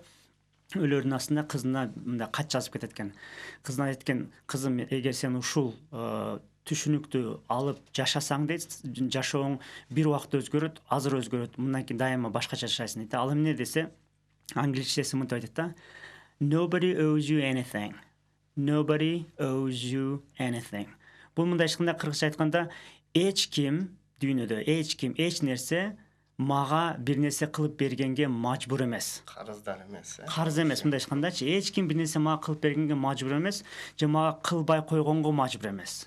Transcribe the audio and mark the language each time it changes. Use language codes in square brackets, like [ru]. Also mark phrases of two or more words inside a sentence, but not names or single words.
[ky] Өлөрүнүн астында кызына мындай кат жазып кетет экен. Кызына айтат экен: "Кызым, эгер сен ушул түшүнүктү алып жашасаң дейт, жашооң бир убакта өзгөрөт, азыр өзгөрөт, мындан кийин дайыма башкача жашайсың" дейт. Ал эмне десе, англисчеси мынтип айтат да: [en] "Nobody owes you anything. Nobody owes you anything." [ky] Бул мындай ачканда, кыргызча айтканда, эч ким дүйнөдө, эч нерсе мага бир нерсе кылып бергенге мажбур эмес. Карыздар эмес. Карыз эмес, мындай айткандачы, эч ким бир нерсе мага кылып бергенге мажбур эмес, же мага кылбай койгонго мажбур эмес.